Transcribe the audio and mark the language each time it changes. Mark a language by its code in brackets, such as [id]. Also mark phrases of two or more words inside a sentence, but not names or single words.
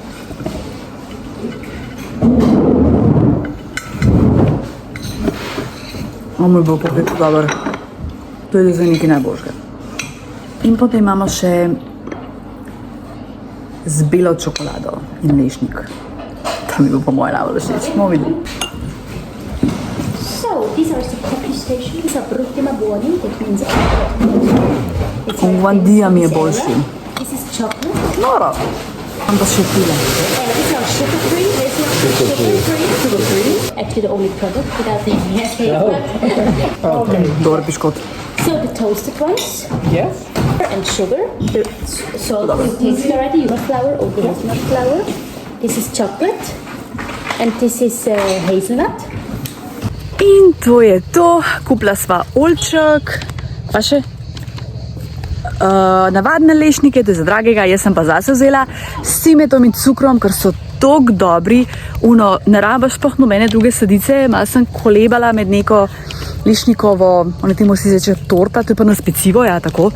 [sl] O moj bog, kako je to dober. To je za nekaj najboljšega. In potem imamo še z belo čokolado in lešnik. To mi bo po moje najbolj všeč. Bomo videli. [en] So, these are the coffee stations of Brutima Buoni, that means [sl] Guandija mi je boljši. [en] This is chocolate. [sl] Noro. Imam pa še pile. [en] And these are sugar-free. There's no sugar-free. Sugar-free. Actually, the only product without the [sl] Dober piškot. [en] So the toasted ones. Yes. And sugar. The salt you tasted already. You have flour or the hazelnut flour. This is chocolate. And this is hazelnut. [sl] In to je to. Kupila sva oljček. Pa še navadne lešnike, to je za dragega, jaz sem pa zase vzela s cimetom in cukrom, ker so tako dobri. Ne rabaš sploh nobene druge sladice, malo sem kolebala med neko lešnikovo, oni temu si reče torta, to je pa na specivo, ja, tako.